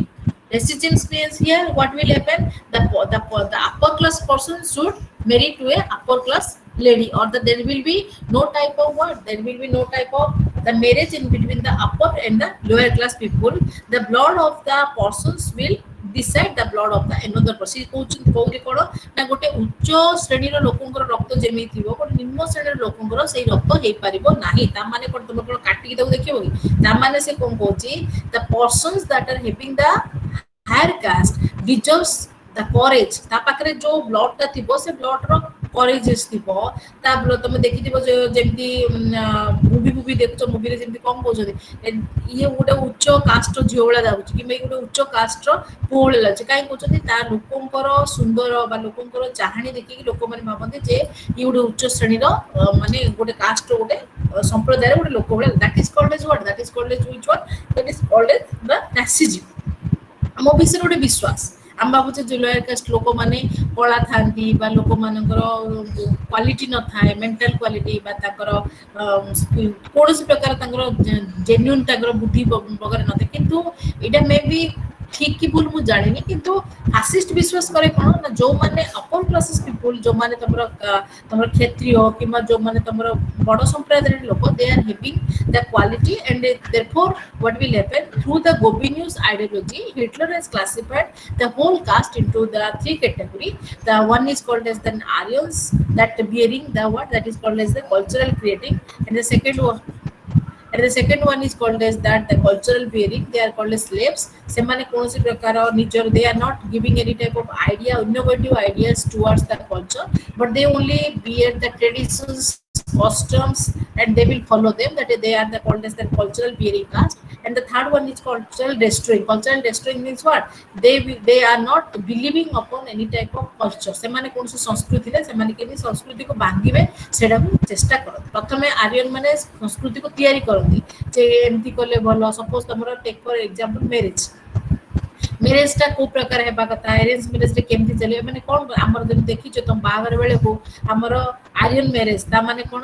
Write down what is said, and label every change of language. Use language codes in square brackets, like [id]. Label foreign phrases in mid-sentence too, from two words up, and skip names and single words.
[en] Racism means here what will happen? The upper class person should marry to a upper class lady, or that there will be no type of what? There will be no type of the marriage in between the upper and the lower class people. The blood of the persons will decide the blood of the another person. [or] କହୁଛି କ'ଣ ନା ଗୋଟେ ଉଚ୍ଚ ଶ୍ରେଣୀର ଲୋକଙ୍କର ରକ୍ତ ଯେମିତି ଥିବ ଗୋଟେ ନିମ୍ନ ଶ୍ରେଣୀର ଲୋକଙ୍କର ସେଇ ରକ୍ତ ହେଇପାରିବ ନାହିଁ। ତା ମାନେ କ'ଣ ତମେ କ'ଣ କାଟିକି ତାକୁ ଦେଖିବ କି? ତା ମାନେ ସେ କ'ଣ କହୁଛି [en] the persons that are having the higher caste deserves the courage। [or] ତା ପାଖରେ ଯୋଉ ବ୍ଲଡ୍ ଟା ଥିବ ସେ ବ୍ଲଡ୍ ର courageous ଥିବ। ତା ତମେ ଦେଖିଥିବ ଯେମିତି ମୁଭି ଦେଖୁଛ, ମୁଭିରେ ଯେମିତି କଣ କହୁଛନ୍ତି ଇଏ ଗୋଟେ ଉଚ୍ଚ କାଷ୍ଟର ଝିଅ ଭଳିଆ ଲାଗୁଛି କିମ୍ବା ଗୋଟେ ଉଚ୍ଚ କାଷ୍ଟର ପୁଅ ଭଳିଆ ଲାଗୁଛି। କାହିଁ କହୁଛନ୍ତି? ତା ଲୋକଙ୍କର ସୁନ୍ଦର ବା ଲୋକଙ୍କର ଚାହାଣୀ ଦେଖିକି ଲୋକମାନେ ଭାବନ୍ତି ଯେ ଇଏ ଗୋଟେ ଉଚ୍ଚ ଶ୍ରେଣୀର ମାନେ ଗୋଟେ କାଷ୍ଟର ଗୋଟେ ସମ୍ପ୍ରଦାୟର ଗୋଟେ ଲୋକ ଭଳିଆ। [en] That is called as what? That is called as which one? That is called as the fascism। [or] ଆମ ବିଷୟରେ ଗୋଟେ ବିଶ୍ୱାସ ଆମେ ଭାବୁଛେ ଯେ [en] lower caste [or] ଲୋକମାନେ କଳା ଥାନ୍ତି ବା ଲୋକମାନଙ୍କର କ୍ୱାଲିଟି ନଥାଏ, [en] mental quality [or] ବା ତାଙ୍କର କୌଣସି ପ୍ରକାର ତାଙ୍କର ଜେନ୍ୟୁନ୍ ତାଙ୍କର ବୁଦ୍ଧି ବଗେରା ନଥାଏ। କିନ୍ତୁ ଏଇଟା ମେ ବି ଠିକ୍ କି ଭୁଲ ମୁଁ ଜାଣିନି, କିନ୍ତୁ ଫାସିଷ୍ଟ ବିଶ୍ୱାସ କରେ କ'ଣ ନା ଯୋଉମାନେ [en] upper classes people, [or] ଯୋଉମାନେ ତମର କ୍ଷତ୍ରିୟ କିମ୍ବା ଯୋଉମାନେ ତମର ବଡ଼ ସମ୍ପ୍ରଦାୟର ଲୋକ, [en] they are having the quality and therefore what will happen through the Gobinius ideology Hitler has classified the whole caste into the three category. The one is called as the Aryans that bearing the what? That is called as the cultural creating, and the second one is called as that the cultural bearing, they are called as slaves। [or] ସେମାନେ କୌଣସି ପ୍ରକାର ନିଜର [en] they are not giving any type of idea, innovative ideas towards the culture, but they only bear the traditions, customs, and they will follow them, that they are the called as the cultural bearing caste। And the third one is cultural destroying। Cultural destroying means what? They are not believing upon any type of culture। [or] ସେମାନେ କୌଣସି ସଂସ୍କୃତିରେ ସେମାନେ କେମିତି ସଂସ୍କୃତିକୁ ଭାଙ୍ଗିବେ ସେଟାକୁ ଚେଷ୍ଟା କରନ୍ତି। ପ୍ରଥମେ ଆର୍ୟନ ମାନେ ସଂସ୍କୃତିକୁ ତିଆରି କରନ୍ତି ଯେ ଏମିତି କଲେ ଭଲ। ସପୋଜ ତମର [en] take for example [or] ମ୍ୟାରେଜଟା କୋଉ ପ୍ରକାର ହେବା କଥା, [en] arrange marriageରେ [or] କେମିତି ଚାଲିବ, ମାନେ କ'ଣ ଆମର ଯଦି ଦେଖିଛ ତମ ବାହାଘର ବେଳକୁ ଆମର [en] Aryan marriage [or] ତା ମାନେ କ'ଣ?